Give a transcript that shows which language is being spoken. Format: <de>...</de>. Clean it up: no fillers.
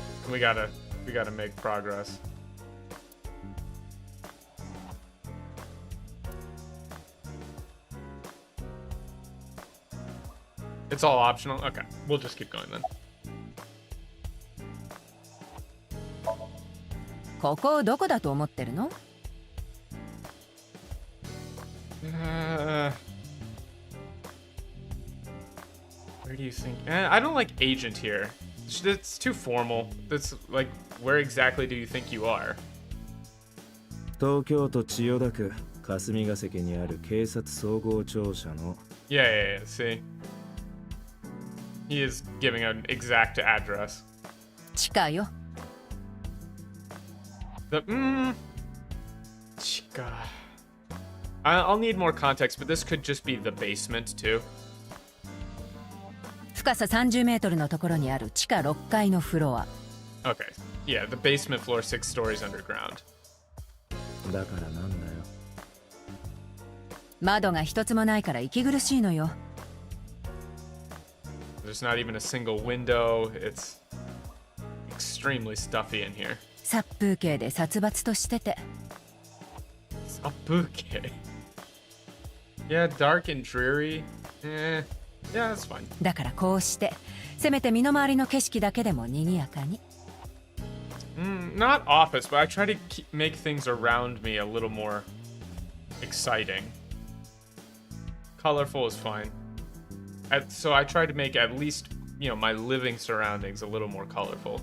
<en>We gotta make progress. It's all optional? Okay, we'll just keep going then.</en> <ja>ここどこだと思ってるの？</ja> <en>Where do you think? I don't like agent here. It's too formal. That's like, where exactly do you think you are?</en> <ja>東京都千代田区霞ヶ関にある警察総合庁舎の。</ja> <en>Yeah, see. He is giving an exact address.</en> <ja>近いよ。 Chica.</ja> <en>I'll need more context, but this could just be the basement too.</en> <ja>深さ30メートルのところにある地下6階のフロア。</ja> <en>Okay. Yeah, the basement floor 6 stories underground.</en> <ja>だからなんだよ。窓が一つもないから息苦しいのよ。</ja> <en>There's not even a single window. It's extremely stuffy in here.</en> <ja>殺風景で殺伐としてて。</ja> <en>Sapuke. Yeah, dark and dreary. Yeah, that's fine.</en> <ja>だからこうしてせめて身の回りの景色だけでも賑やかに。</ja> <en>Not office, but I try to make things around me a little more exciting. Colorful is fine. So I try to make at least, you know, my living surroundings a little more colorful.</en>